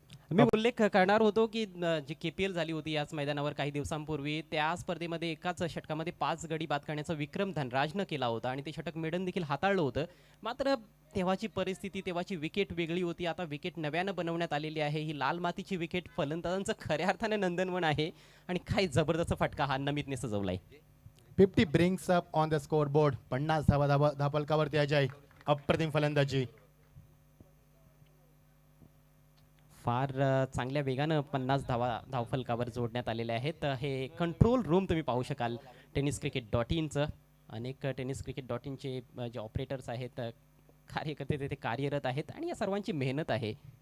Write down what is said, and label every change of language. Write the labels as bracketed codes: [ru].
[mr] मी उल्लेख करणार होतो की जी KPL झाली होती याच मैदानावर काही दिवसांपूर्वी, त्या स्पर्धेमध्ये एकाच षटकामध्ये 5 गडी बाद करण्याचा विक्रम धनराजनं केला होता आणि ते षटक मेडन देखील हाताळलं होतं. मात्र तेव्हाची परिस्थिती, तेव्हाची विकेट वेगळी होती. आता विकेट नव्यानं बनवण्यात आलेली आहे. ही लाल मातीची विकेट फलंदाजांचं खऱ्या अर्थाने नंदनवन आहे आणि काय जबरदस्त फटका हा नमितने सजवलाय. [en] 50 brings up on the scoreboard. [mr] 50 धावफलकावरती Ajay, अप्रतिम फलंदाजी. फार चांगल्या वेगानं 50 धावफलकावर जोडण्यात आलेले आहेत. हे कंट्रोल रूम तुम्ही पाहू शकाल tenniscricket.inचं. अनेक tenniscricket.inचे जे ऑपरेटर्स आहेत, कार्यकर्ते तिथे कार्यरत आहेत आणि या सर्वांची मेहनत आहे.